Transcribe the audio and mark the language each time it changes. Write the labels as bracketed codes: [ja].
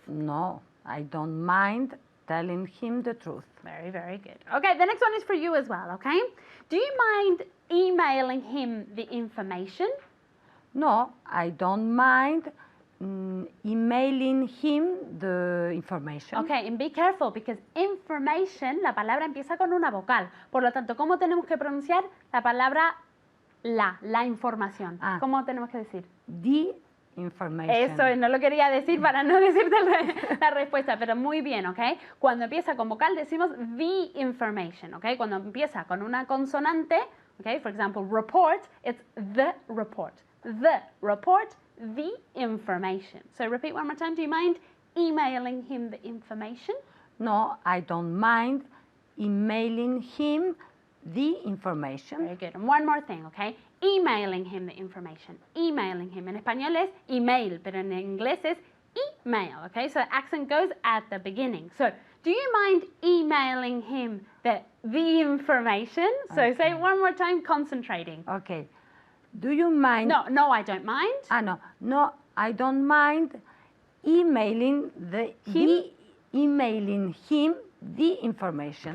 [en] No, I don't mind telling him the truth. Very, very good. Okay, the next one is for you as well, okay? Do you mind emailing him the information? No, I don't mind emailing him the information. Okay, and be careful because information, [es] la palabra empieza con una vocal. Por lo tanto, ¿cómo tenemos que pronunciar la palabra la información? Ah. ¿Cómo tenemos que decir? [en] The information. [es] Eso, no lo quería decir para no decirte la respuesta, pero muy bien, ¿ok? Cuando empieza con vocal decimos the information, ¿ok? Cuando empieza con una consonante, ¿ok? [en] For example, report, it's the report. The report, the information. So repeat one more time. Do you mind emailing him the information? No, I don't mind emailing him the information. Very good. And one more thing, okay? Emailing him the information. Emailing him. [es] En español es email, pero en inglés es email, okay? [en] So the accent goes at the beginning. So, do you mind emailing him the information? So Okay. say it one more time, concentrating. Okay. Do you mind? No, I don't mind. No, I don't mind emailing emailing him the information.